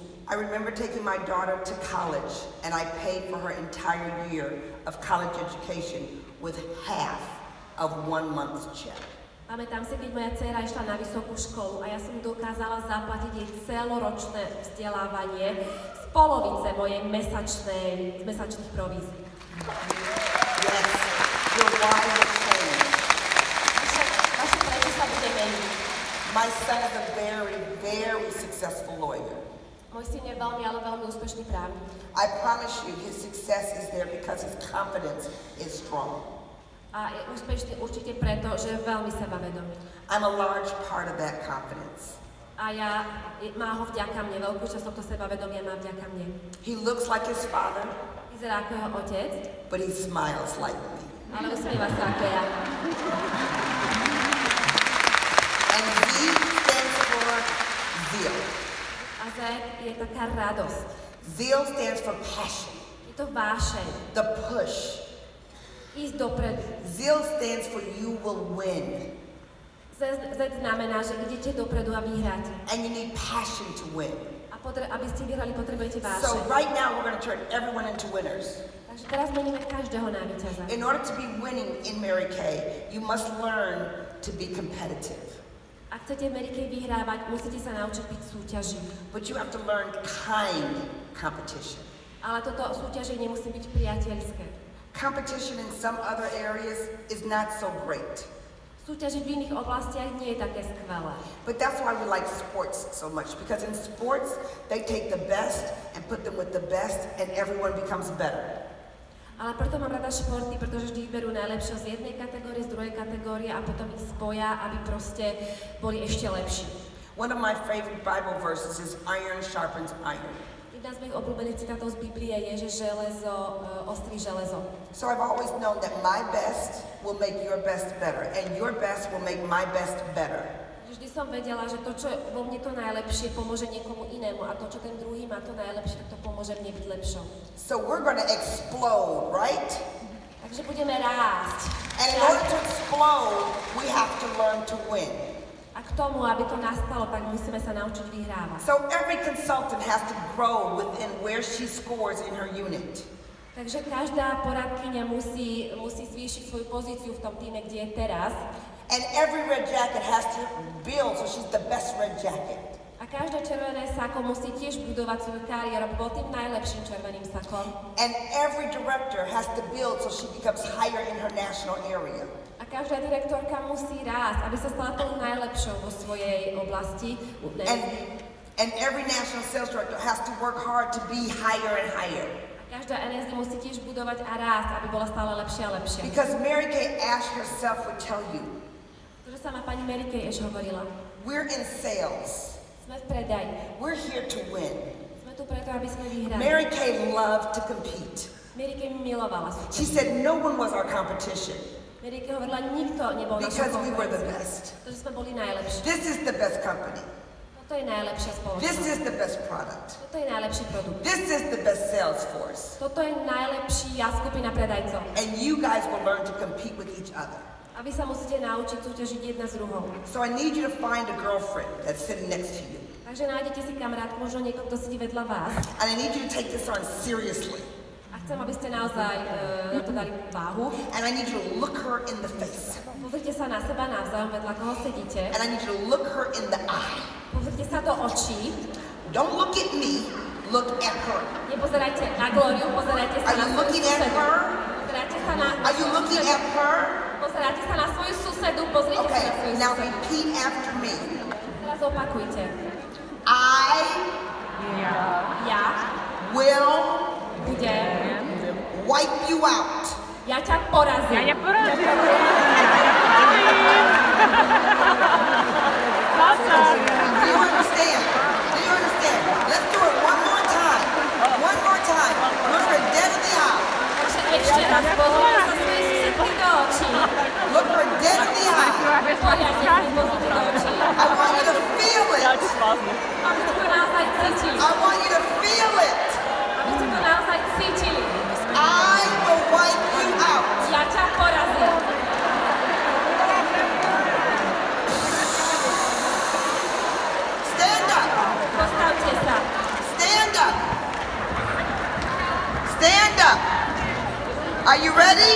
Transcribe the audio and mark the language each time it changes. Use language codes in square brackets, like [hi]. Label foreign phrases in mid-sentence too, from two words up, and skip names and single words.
[en] I remember taking my daughter to college and I paid for her entire year of college education with half of 1 month's check. [sk] Pamätám si, keď moja dcéra išla na vysokú školu a ja som dokázala zaplatiť jej celoročné vzdelávanie z polovice mojej mesačných provízií. [en] Yes, your why will change. [sk] Vaše prečo sa bude meniť. [en] My son is a very, very successful lawyer. [sk] Môj syn je veľmi, ale veľmi úspešný právnik. [en] I promise you his success is there because his confidence is strong. [sk] A je úspešný určite preto, že je veľmi sebavedomý. [en] I'm a large part of that confidence. [sk] A má ho vďaka mne, veľkú časť tohto sebavedomia má vďaka mne. [en] He looks like his father, [sk] Vyzerá ako jeho otec, [en] but he smiles like me. [sk] ale usmieva sa ako ja. [en] And Z stands for zeal. [sk] A Z je taká radosť. [en] Zeal stands for passion, [sk] Je to vášeň. [en] the push. [sk] Ísť dopredu. [en] Zeal stands for you will win. [sk] Z znamená, že idete dopredu a vyhráte. [en] And you need passion to win. [sk] A aby ste vyhrali, potrebujete [en] So [sk] vášeň. [en] right now we're going to turn everyone into winners. [sk] Takže teraz meníme každého na víťaza. [en] In order to be winning in Mary Kay, you must learn to be competitive. [sk] Ak chcete v Mary Kay vyhrávať, musíte sa naučiť byť súťaživý. [en] But you have to learn kind competition. [sk] Ale toto súťaženie musí byť priateľské. [en] Competition in some other areas is not so great. [sk] Súťažiť v iných oblastiach nie je také skvelé. [en] But that's why we like sports so much, because in sports, they take the best and put them with the best and everyone becomes better. [sk] Ale preto mám rada športy, pretože vždy vyberú najlepšie z jednej kategórie, z druhej kategórie a potom ich spoja, aby proste boli ešte lepší. [en] One of my favorite Bible verses is iron sharpens iron. [sk] Jedna z mojich obľúbených citátov z Biblie je, že železo ostrí železo. [en] So I've always known that my best will make your best better, and your best will make my best better. [sk] Vždy som vedela, že to, čo vo mne to najlepšie, pomôže niekomu inému a to, čo ten druhý má to najlepšie, tak to pomôže mne byť lepšou. [en] So we're going to explode, right? [sk] Takže budeme rásť. [en] And in order to explode, we have to learn to win. [sk] A k tomu, aby to nastalo, tak musíme sa naučiť vyhrávať. [en] So every consultant has to grow within where she scores in her unit. [sk] Takže každá poradkyňa musí zvýšiť svoju pozíciu v tom týme, kde je teraz. [en] And every red jacket has to build so she's the best red jacket. [sk] A každé červené sako musí tiež budovať svoju kariéru, aby bol tým najlepším červeným sakom. [en] And every director has to build so she becomes higher in her national area. [sk] A každá direktorka musí rásť, aby sa stala tou najlepšou vo svojej oblasti. [en] And every national sales director has to work hard to be higher and higher. [sk] A každá NSD musí tiež budovať a rásť, aby bola stále lepšia a lepšia. [en] Because Mary Kay Ash herself would tell you, [sk] To, že sama pani Mary Kay Ash hovorila. [en] we're in sales. [sk] Sme v predaji. [en] We're here to win. [sk] Sme tu preto, aby sme vyhrali. [en] Mary Kay loved to compete. [sk] Mary Kay milovala [en] She [sk] súťaž. [en] said no one was our competition [sk] Mary Kay hovorila, nikto nebol našou [en] because we were the [sk] konkurenciou. [en] best. [sk] Pretože sme boli najlepší. [en] This is the best company. [sk] Toto je najlepšia [en] This [sk] spoločnosť. [en] is the best product. [sk] Toto je najlepší produkt. [en] This is the best sales force. [sk] Toto je najlepšia skupina predajcov. [en] And you guys will learn to compete with each other. [sk] A vy sa musíte naučiť súťažiť jedna s druhou. [en] So I need you to find a girlfriend that's sitting next to you. [sk] Takže nájdete si kamarátku, možno niekoho, kto sedí vedľa vás. [en] And I need you to take this on seriously. [sk] A chcem, aby ste naozaj to dali váhu. [en] And I need you to look her in the face. [sk] Pozrite sa na seba navzájom, vedľa koho sedíte. [en] And I need you to look her in the eye. [sk] Pozrite sa do očí. [en] Don't look at me, look at her. [sk] Nepozerajte na Glóriu, pozerajte sa [en] Are [sk] na [en] you [sk] svoju [en] looking at [sk] susedu. [en] her? [sk] Pozerajte sa na [en] Are you looking at her? [sk] Pozerajte sa na svoju susedu, pozrite sa [en] Okay, [sk] na svoju [en] now [sk] susedu. [en] repeat after me. [sk] Teraz opakujte. [en] I [sk] Ja [en] will [sk] budem, [en] wipe you out. [sk] ja ťa porazím. [en] Do you understand? Do you understand? Let's do it one more time. One more time. Look her dead in the eye. [sk] Takže ešte raz, pozrite sa svojej susedky do očí. [en] Look her dead in the eye. [sk] Poriadne sa pozrite do očí. [en] I want you to feel it. [sk] Aby ste to naozaj cítili. [en] I want you to feel it. [sk] Aby ste to naozaj cítili. [en] I will wipe you out. [sk] Ja ťa porazím. [en] Stand up. [sk] Postavte sa. [en] Stand up. Stand up. Are you ready?